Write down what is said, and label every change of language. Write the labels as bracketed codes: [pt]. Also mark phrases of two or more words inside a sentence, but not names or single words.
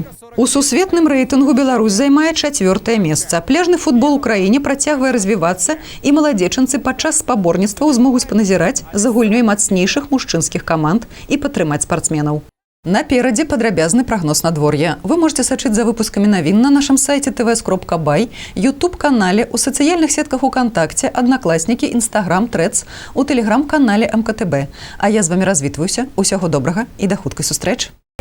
[be] У сусветным рэйтынгу Беларусь займае 4-е месца. Пляжны футбол у краіне працягвае развівацца, і маладзечанцы падчас спаборніцтваў змогуць паназіраць за гульнёй мацнейшых мужчынскіх каманд і падтрымаць спартсменаў. Наперадзе падрабязны прагноз надвор'я. Вы можете сачыць за выпускамі навін на нашым сайце tvs.by, YouTube-канале, у сацыяльных сетках УКонтакце, Аднакласнікі, Інстаграм, Трэдс, у тэлеграм-канале МКТБ. А я з вамі развітваюся. Усяго добрага і да хуткай сустрэчы.